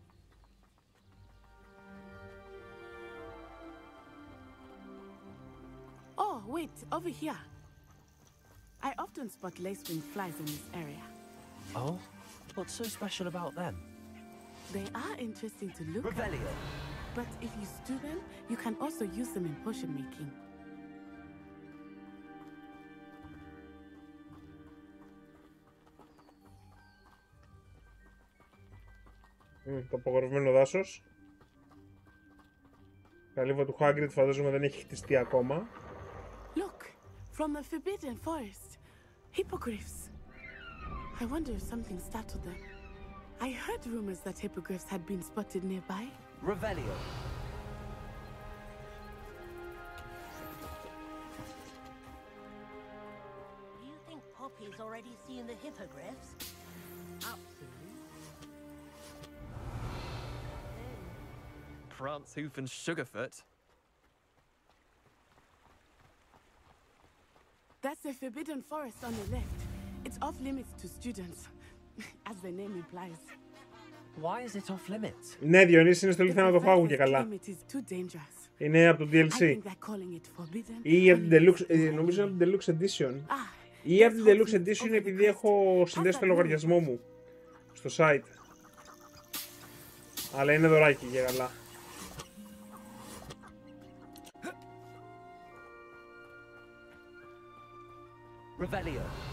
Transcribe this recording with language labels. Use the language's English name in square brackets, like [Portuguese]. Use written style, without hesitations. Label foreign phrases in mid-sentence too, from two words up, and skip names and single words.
[English] Oh, wait, over here. I often spot lacewing flies in this area. Oh? What's so special about them? They are interesting to look Revelio. at. But if you stew them, you can also use them in potion making. [Greek] Το απογορευμένο δάσος. Καλύβα του Hagrid φαντάζομαι δεν έχει χτιστεί ακόμα. [English] Look, from the Forbidden Forest. Hippogriffs. I wonder if something startled them. I heard rumors that hippogriffs had been spotted nearby. Revelio. Do you think Poppy's already seen the hippogriffs? Absolutely. Prance, Hoof and Sugarfoot. That's the Forbidden Forest on the left. It's off limits to students, as the name implies. Why is it off limits? [Greek] Ναι, Διονύση, είναι στο λιθό να το φάγουν και καλά. [English] It is too dangerous. [Greek] Είναι από το [English] I [Greek] DLC. [English] think they're calling it forbidden. [Greek] Ή από την Deluxe, νομίζω από την Deluxe Edition. Ή από την Deluxe Edition επειδή έχω συνδέσει το λογαριασμό μου στο site. Αλλά είναι δωράκι και καλά. [English] Revelio.